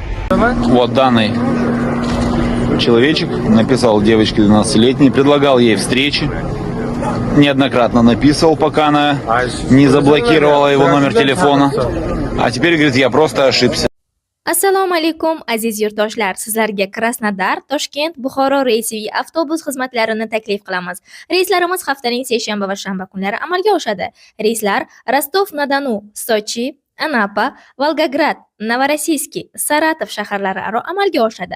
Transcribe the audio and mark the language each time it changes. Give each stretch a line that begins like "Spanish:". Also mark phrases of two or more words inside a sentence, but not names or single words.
Russian: Вот данный человечек написал девочке 12-летней, предлагал ей встречи. Неоднократно написывал, пока она не заблокировала его номер телефона. А теперь говорит, я просто ошибся.
Uzbek: Assalomu alaykum aziz yurtdoshlar. Sizlarga Krasnodar, Toshkent, Buxoro reysiviy avtobus xizmatlarini taklif qilamiz. Reyslarimiz haftaning seshanba va shanba kunlari amalga oshadi. Reyslar Rostov-na-Donu, Sochi, Anapa, Volgograd, Novorossiysk, Saratov shaharlari aro amalga oshadi.